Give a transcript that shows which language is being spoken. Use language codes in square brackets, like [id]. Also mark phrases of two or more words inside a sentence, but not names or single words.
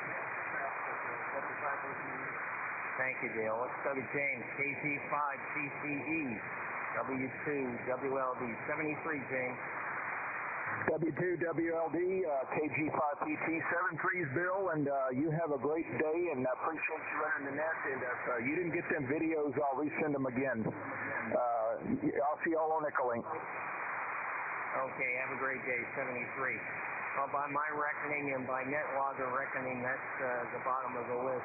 [en] Thank you, Dale. Let's go to James, KT5TCE. W2WLD, 73, James. W2WLD, KG5PT, 73's Bill, and you have a great day, and I appreciate you running the net, and if you didn't get them videos, I'll resend them again. I'll see y'all on Nickelink. Okay, have a great day, 73. Well, by my reckoning and by NetLogger reckoning, that's the bottom of the list.